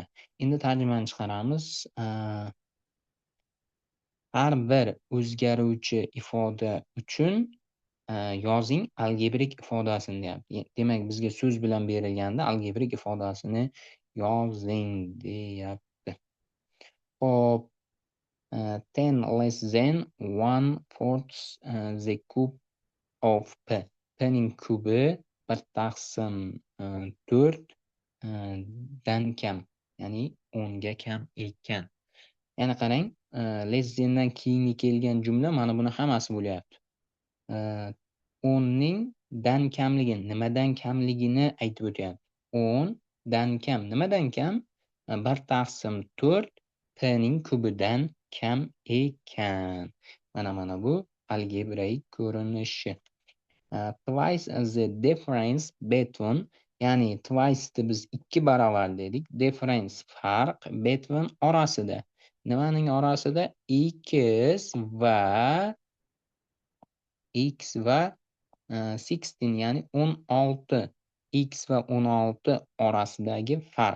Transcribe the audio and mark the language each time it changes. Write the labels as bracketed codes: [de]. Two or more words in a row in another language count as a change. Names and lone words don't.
[uz] Endi tarjimani chiqaramiz. Har bir o'zgaruvchi ifoda uchun yozing algebrik ifodasini deyapti. Demak, bizga so'z bilan berilganda algebrik ifodasini yozing deyapti. [en] Hop, 10 less than 1/4 the cube of p. [uz] P ning kubi 1/4 dan kam, ya'ni 10 ga kam ekan. Yana qarang, [en] less thandan [uz] keyingi kelgan jumla mana buni hammasi bo'lyapti. 10ning dan kamligini, nimadan kamligini aytib o'tyapti. 10 dan kam, nimadan kam? 1/4 p ning kubidan kam ekan. Mana bu algebraik ko'rinishi. [en] Twice the difference between, [uz] ya'ni twice biz 2 barobar dedik. Difference farq, between orasida. Nimaning orasida? X va 16, ya'ni 16. X va 16 orasidagi farq.